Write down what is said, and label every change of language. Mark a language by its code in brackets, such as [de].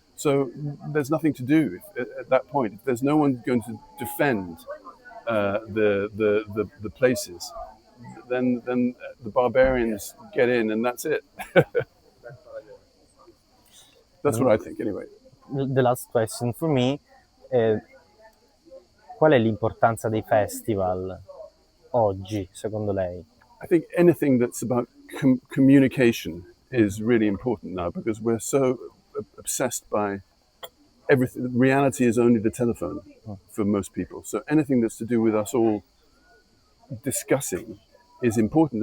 [en] So there's nothing to do at that point. If there's no one going to defend the places, then the barbarians get in, and that's it. That's what I think, anyway. The last question for me [it] è: qual è l'importanza dei festival oggi, secondo lei? [en] I think anything that's about communication is really important now, because we're so obsessed by everything. Reality is only the telephone for most people. So anything that's to do with us all discussing is important.